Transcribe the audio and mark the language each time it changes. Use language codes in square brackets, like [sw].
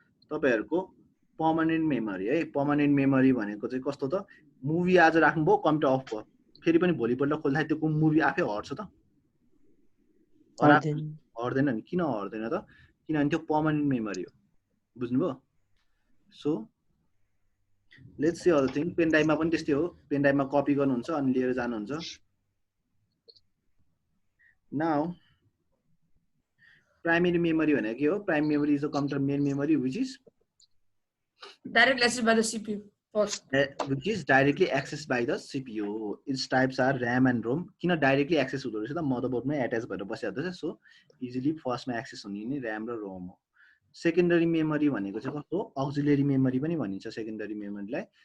[ne] तपाईहरुको permanent memory है। Permanent memory भनेको चाहिँ कस्तो त? मुभी आज राख्नुभयो, कम्प्युटर अफ भयो, फेरि पनि भोलिपल्ट खोल्दाखेरि त्यो मुभी आफै हट्छ त? हट्दैन नि। किन हट्दैन त? किनभने त्यो पर्मानेन्ट मेमोरी हो, बुझ्नुभयो? [en] So let's see other thing. [ne] Pain ड्राइभमा पनि त्यस्तै हो, पेन ड्राइभमा कपी गर्नुहुन्छ अनि लिएर जानुहुन्छ। नाउ प्राइमेरी मेमोरी भनेको के हो? [en] Primary memory is the computer main memory which is direct access by the CPU first, which is directly accessed by the CPU. Its types are RAM and ROM. [ne] किन directly access हुँदो रहेछ त? मदरबोर्डमै attach भएर बसिरहेको छ। So easily फर्स्टमा access हुने नि RAM र ROM हो। सेकेन्डरी मेमोरी भनेको चाहिँ कस्तो? अक्सिलियरी मेमोरी पनि भनिन्छ सेकेन्डरी मेमोरीलाई।